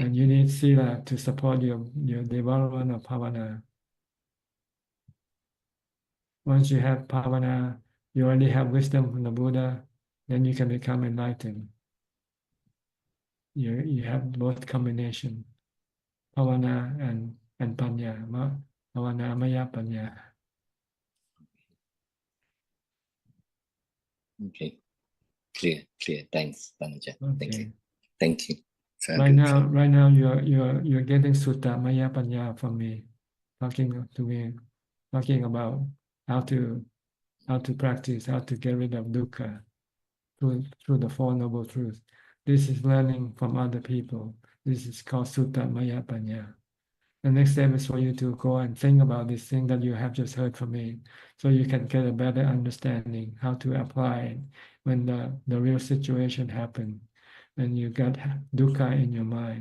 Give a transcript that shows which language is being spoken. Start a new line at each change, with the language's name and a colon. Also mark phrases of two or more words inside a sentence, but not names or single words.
English: And you need sila to support your development of bhavana. Once you have bhavana, you already have wisdom from the Buddha, then you can become enlightened. You have both combination, bhavana and panya,
Pali: bhavana maya panya.
English: Okay, clear. Thanks, Tanaja. Okay. Thank you. Right now you're getting
Pali: sutta maya panya
English: from me, talking to me, talking about how to practice, how to get rid of dukkha through the Four Noble Truths. This is learning from other people. This is called
Pali: Sutta Maya Panya.
English: The next step is for you to go and think about this thing that you have just heard from me, so you can get a better understanding how to apply it when the real situation happens, when you got dukkha in your mind.